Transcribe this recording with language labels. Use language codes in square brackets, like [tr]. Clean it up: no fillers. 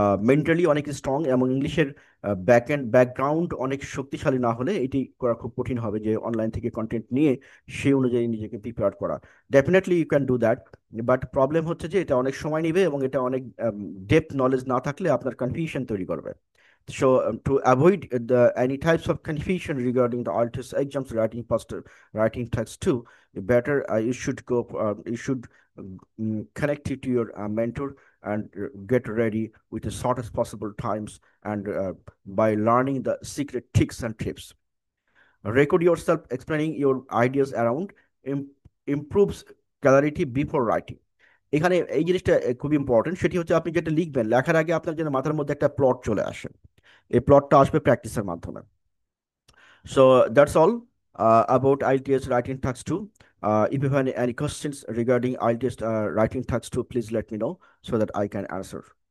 [bn] Mentally অনেক strong এবং ইংলিশের ব্যাকগ্রাউন্ড অনেক শক্তিশালী না হলে এটি করা খুব কঠিন হবে, যে অনলাইন থেকে কন্টেন্ট নিয়ে সেই অনুযায়ী নিজেকে প্রিপেয়ার করা। [en] definitely you can do that, but [bn] problem হচ্ছে যে এটা অনেক সময় নেবে এবং এটা অনেক ডেপথ নলেজ না থাকলে আপনার কনফিউশন তৈরি করবে। [en] So, to avoid any types of confusion regarding the IELTS exams writing text two, you should connect it to your mentor and get ready with the shortest possible times, and by learning the secret tricks and tips. Record yourself explaining your ideas around, improves clarity before writing. [bn] এখানে এই জিনিসটা খুব important, সেটি হচ্ছে আপনি যেটা লিখবেন, লেখার আগে আপনার যেন মাথার মধ্যে একটা প্লট চলে আসে, এই প্লটটা আসবে প্র্যাকটিসের মাধ্যমে। [en] So that's all about IELTS writing task 2. If you have any questions regarding IELTS writing task 2, please let me know so that I can answer.